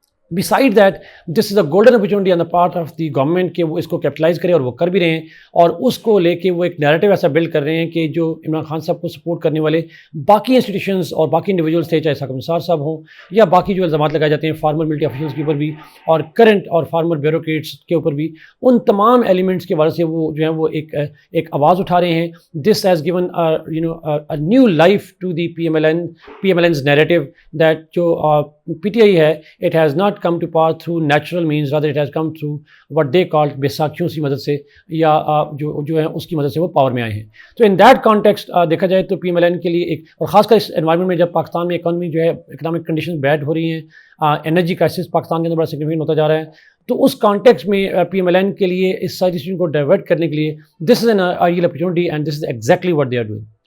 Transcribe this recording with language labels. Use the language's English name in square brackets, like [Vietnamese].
[English] Beside that, this is a golden opportunity on the part of the government [Urdu] کہ وہ اس کو capitalise کرے, اور وہ کر بھی رہے ہیں, اور اس کو لے کے وہ ایک نیریٹو ایسا بلڈ کر رہے ہیں کہ جو عمران خان صاحب کو سپورٹ کرنے والے باقی انسٹیٹیوشنز اور باقی انڈیویجولس تھے, چاہے ساکم نثار صاحب ہوں یا باقی جو الزامات لگائے جاتے ہیں فارمر ملٹری آفیشلس کے اوپر بھی اور کرنٹ اور فارمر بیوروکریٹس کے اوپر بھی, ان تمام ایلیمنٹس کے وجہ سے وہ جو ہیں وہ ایک آواز اٹھا رہے ہیں. [English] this has given a new life to the PMLN's narrative that جو PTI ہے it has not come to power through natural means, rather it has come through what they called [Urdu] بیساکھیوں کی مدد سے یا جو ہے اس کی مدد سے وہ پاور میں آئے ہیں. تو ان دیٹ کانٹیکسٹ دیکھا جائے تو پی ایم ایل این کے لیے ایک, اور خاص کر اس انوائرمنٹ میں جب پاکستان میں اکانومی جو ہے اکنامک کنڈیشن بیڈ ہو رہی ہیں, انرجی کرائسس پاکستان کے اندر بڑا سگنیفیکنٹ ہوتا جا رہا ہے, تو اس کانٹیکسٹ میں پی ایم ایل این کے لیے اس ساری چیزوں کو ڈائیورٹ کرنے کے لیے [English] This is an ideal opportunity and this is exactly what they are doing.